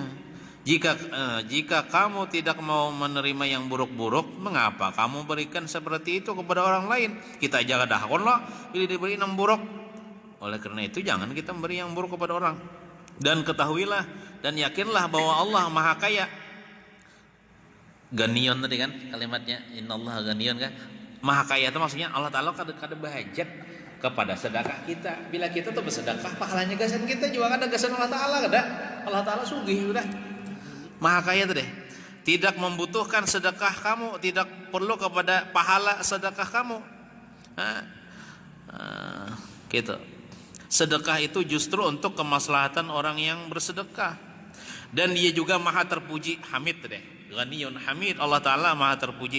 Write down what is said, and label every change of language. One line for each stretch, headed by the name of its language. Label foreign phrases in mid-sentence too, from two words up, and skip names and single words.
Indonesian: Jika kamu tidak mau menerima yang buruk-buruk, mengapa kamu berikan seperti itu kepada orang lain? Kita jaga dahkon lah, bila diberi yang buruk. Oleh karena itu jangan kita memberi yang buruk kepada orang. Dan ketahuilah dan yakinlah bahwa Allah Maha Kaya. Ganion tadi kan kalimatnya,
Arabic: إن الله غني kan.
Indonesian: Maha Kaya itu maksudnya Allah Taala kada bahajat kepada sedekah kita.
Banjar: Bila kita tuh bersedekah, pahalanya gasan kita juga ada gasan Allah Taala kada. Allah Taala sugih udah. Maha Kaya itu deh.
Indonesian: Tidak membutuhkan sedekah kamu, tidak perlu kepada pahala sedekah kamu. Gitu. Sedekah itu justru untuk kemaslahatan orang yang bersedekah. Dan dia juga maha terpuji, hamid deh.
Arabic: غني حميد,
Indonesian: Allah Ta'ala maha terpuji.